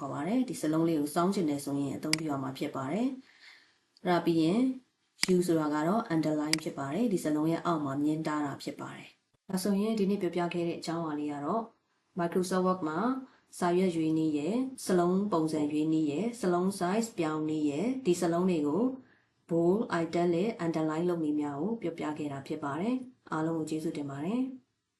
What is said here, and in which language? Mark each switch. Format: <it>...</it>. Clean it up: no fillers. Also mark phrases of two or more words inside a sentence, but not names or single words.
<my>ခေါ်ပါတယ်ဒီစလုံးလေးကိုစောင်းချင်တယ်ဆိုရင်အသုံးပြုရမှာဖြစ်ပါတယ်အဲ့ဒါပြီးရင် U ဆိုတာကတော့ underline ဖြစ်ပါတယ်ဒီစလုံးရဲ့အောက်မှာမြင်တာတာဖြစ်ပါတယ်ဒါဆိုရင်ဒီနေ့ပြောပြခဲ့တဲ့အကြောင်းအရာလေးကတော့ Microsoft Word မှာစာရွက်ရွေးနည်းရယ်စလုံးပုံစံရွေးနည်းရယ်စလုံး size ပြောင်းနည်းရယ်ဒီစလုံးတွေကို</my> <en>bold italic underline</en> <my>လုပ်နည်းများကိုပြောပြခဲ့တာဖြစ်ပါတယ်အားလုံးကိုကျေးဇူးတင်ပါတယ်</my>